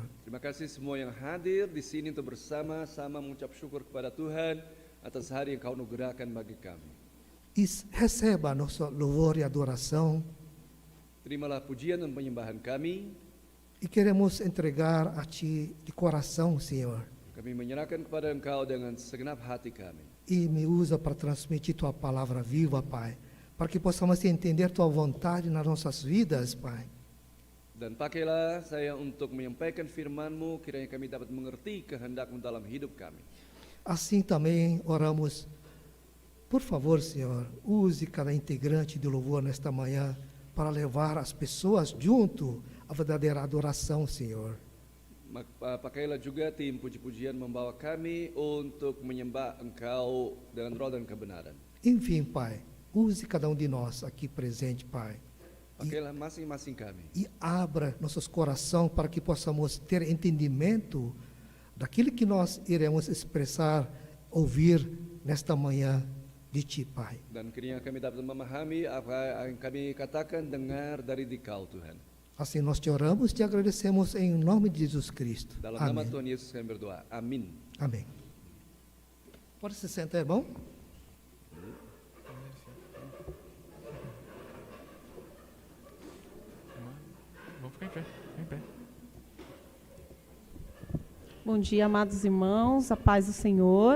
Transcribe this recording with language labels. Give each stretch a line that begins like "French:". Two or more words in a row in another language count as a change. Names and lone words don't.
Indonesian: Terima kasih semua yang hadir di sini untuk bersama-sama mengucap syukur kepada Tuhan atas hari yang Kau anugerahkan bagi kami.
Portuguese: E receba a nossa louvor e adoração,
Indonesian: Terimalah pujian dan penyembahan kami.
Portuguese: e queremos entregar a Ti de coração, Senhor,
Indonesian: Kami menyerahkan kepada Engkau dengan segenap hati kami.
Portuguese: e me usa para transmitir Tua palavra viva, Pai, para que possamos entender Tua vontade nas nossas vidas, Pai.
Indonesian: Dan pakailah saya untuk menyampaikan firman-Mu, kiranya kami dapat mengerti kehendak-Mu dalam hidup kami.
Portuguese: Assim também oramos, por favor, Senhor, use cada integrante de louvor nesta manhã para levar as pessoas junto à verdadeira adoração, Senhor.
Indonesian: Pakailah juga tim puji-pujian membawa kami untuk menyembah Engkau dengan roh dan kebenaran.
Portuguese: Enfim, Pai, use cada um de nós aqui presente, Pai,
Indonesian: Pakailah masing-masing kami.
Portuguese: e abra nossos corações para que possamos ter entendimento daquilo que nós iremos expressar, ouvir nesta manhã de Ti, Pai.
Indonesian: Dan kiranya kami dapat memahami apa yang kami katakan, dengar dari Dikau Tuhan.
Portuguese: Assim nós te oramos, te agradecemos em nome de Jesus Cristo.
Indonesian: Dalam nama
Portuguese: Amém.
Indonesian: Tuhan Yesus kami berdoa. Amin.
Portuguese: Amém. Pode se sentar, irmão? Bom dia, amados irmãos, a paz do Senhor.